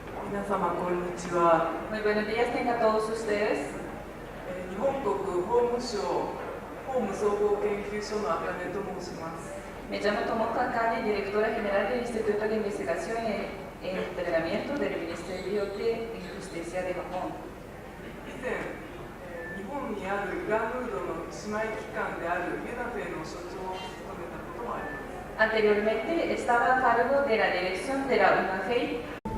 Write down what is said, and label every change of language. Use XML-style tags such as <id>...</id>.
<ja>皆様こんにちは。</ja> <es>Muy buenos días tengan todos ustedes.</es> <ja>日本国法務省法務総合研究所の茜と申します。</ja> <es>Me llamo Tomoko Akane, directora general del Instituto de Investigación y Entrenamiento del Ministerio de Justicia de Japón.</es> <ja>以前、日本にあるラムードの姉妹機関であるユナフェの所長を務めたこともあります。</ja> <es>Anteriormente estaba a cargo de la dirección de la UNAFEI.</es>